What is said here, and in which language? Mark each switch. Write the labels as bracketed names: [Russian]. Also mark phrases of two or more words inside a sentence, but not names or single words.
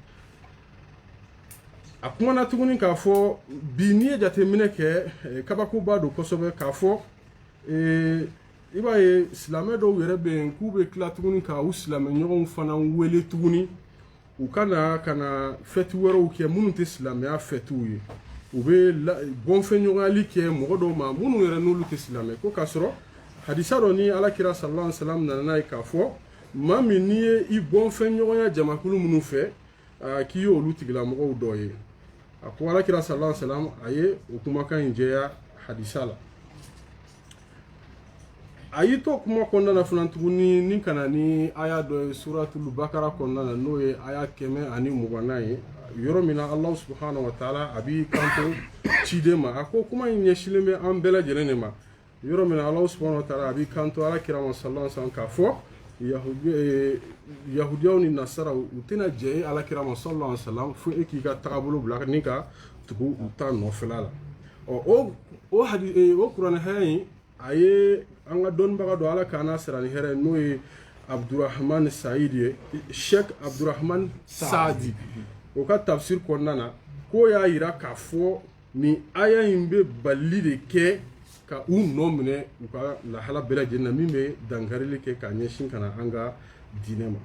[Bambara] a kumana tuguni k'a fɔ bi n'i ye jateminɛ kɛ kabakoba don kosɛbɛ k'a fɔ i b'a ye silamɛ dɔw yɛrɛ bɛ yen k'u bɛ tila tuguni ka u silamɛɲɔgɔnw fana wele tuguni u ka na fɛti wɛrɛw kɛ minnu tɛ silamɛya fɛtiw ye u bɛ bɔnfɛnɲɔgɔnyali kɛ mɔgɔ dɔw ma minnu yɛrɛ n'olu tɛ silamɛ ko k'a sɔrɔ hadisa dɔ ni alakira [Arabic] صلى الله عليه وسلم [Bambara] nana n'a ye k'a fɔ maa min n'i ye i bɔnfɛnɲɔgɔnya jamakulu minnu fɛ k'i ye olu tigilamɔgɔw dɔ ye a ko alakira [Arabic] صلى الله عليه وسلم [Bambara] a ye o kumakan in jɛya hadisa la a y'i to kuma kɔnɔna na fana tuguni ni kana ni aya dɔ ye suratul bakara kɔnɔna na n'o ye aya 120 ye yɔrɔ min na [Arabic] الله سبحانه وتعالى [Bambara] a b'i kanto ciden ma a ko kuma in ɲɛsilen bɛ an bɛɛ lajɛlen de ma yɔrɔ min na [Arabic] الله سبحانه وتعالى [Bambara] a b'i kanto alakira ma [Arabic] صلى الله عليه وسلم [Bambara] k'a fɔ yahudiyaw ni nasaraw u tɛna jɛ ye alakira ma [Arabic] صلى الله عليه وسلم [Bambara] fo e k'i ka tagabolo bila ni ka tugu u ta nɔfɛla la o kuranɛ hɛrɛ in a ye an ka dɔnnibaga dɔ ala k'an n'a sira ni hɛrɛ n'o ye Abdurrahman Saïd Cheikh Abdurrahman Saadi o ka tafsir kɔnɔna na ko y'a yira k'a fɔ ni aya in bɛ bali de kɛ ka u nɔ minɛ u ka lahala bɛɛ lajɛlen na min bɛ dankarili kɛ ka ɲɛsin ka na an ka diinɛ ma.